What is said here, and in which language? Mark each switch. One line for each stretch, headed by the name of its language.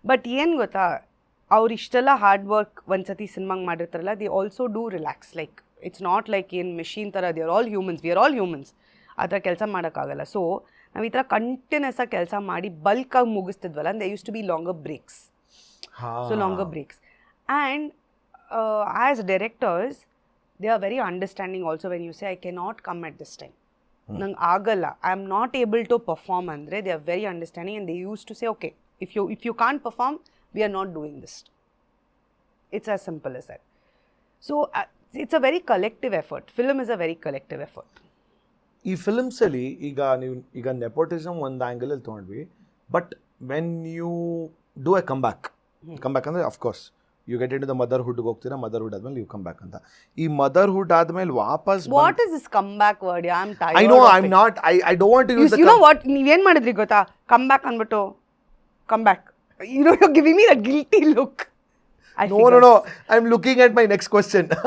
Kannada: But ಏನು ಗೊತ್ತಾ, ಅವ್ರು ಇಷ್ಟೆಲ್ಲ ಹಾರ್ಡ್ ವರ್ಕ್ ಒಂದ್ಸತಿ ಸಿನಿಮಾಗೆ ಮಾಡಿರ್ತಾರಲ್ಲ,
English: They also do relax. Like it's not like
Kannada: ಏನು ಮೆಷಿನ್ ಥರ,
English: They are all humans, we are all humans.
Kannada: ಆ ಥರ ಕೆಲಸ ಮಾಡೋಕ್ಕಾಗಲ್ಲ. ಸೊ ನಾವು ಈ ಥರ ಕಂಟಿನ್ಯೂಸ್ ಆಗಿ ಕೆಲಸ ಮಾಡಿ ಬಲ್ಕಾಗಿ ಮುಗಿಸ್ತಿದ್ವಲ್ಲ,
English: They use to be longer breaks. So longer breaks. And as directors, they are very understanding also when you say, I cannot come at this time.
Kannada: Nang agala,
English: I am not able to perform andre, they are very understanding, and they used to say, okay, if you can't perform, we are not doing this. It's as simple as that. So it's a very collective effort. Film is a very collective effort.
Kannada: ಈ ಫಿಲ್ಮ್ಸಲ್ಲಿ ಈಗ nepotism ಒಂದು ಆ್ಯಂಗಲಲ್ಲಿ ತೊಗೊಂಡ್ವಿ,
English: but when you do a come back
Kannada: ಅಂದರೆ
English: of course you get into the
Kannada: ಮದರ್ಹುಡ್ಗೆ ಹೋಗ್ತೀರಾ, motherhood ಆದ್ಮೇಲೆ
English: you come back
Kannada: ಅಂತ. ಈ motherhood ಆದ್ಮೇಲೆ ವಾಪಸ್
English: What is this comeback word? I'm tired. I know I am not I don't want to use You know what?
Kannada: ನೀವೇನು ಮಾಡಿದ್ರಿ ಗೊತ್ತಾ? Come back ಅಂದ್ಬಿಟ್ಟು come back.
English: You're giving me that guilty look. No, I am looking at my next question.